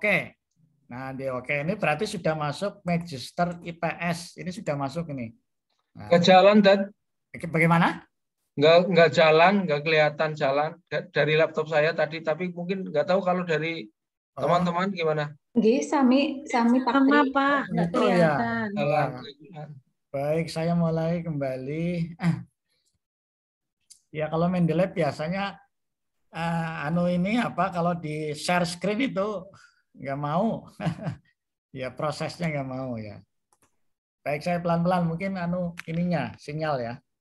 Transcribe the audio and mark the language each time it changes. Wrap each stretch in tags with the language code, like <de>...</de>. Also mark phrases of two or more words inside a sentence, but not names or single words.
<id>Nah di OK ini berarti sudah masuk Magister IPS. Ini sudah masuk ini. Nah, nggak jalan dan bagaimana? Nggak jalan, nggak kelihatan jalan dari laptop saya tadi, tapi mungkin nggak tahu kalau dari teman-teman gimana.</id> <jv>Nggih, sami Pak. Pak,</jv> <id>nggak kelihatan. Ya. Baik, saya mulai kembali. Ya kalau Mendeley biasanya kalau di share screen itu nggak mau. Ya prosesnya nggak mau ya. Baik, saya pelan-pelan mungkin sinyal ya.</id>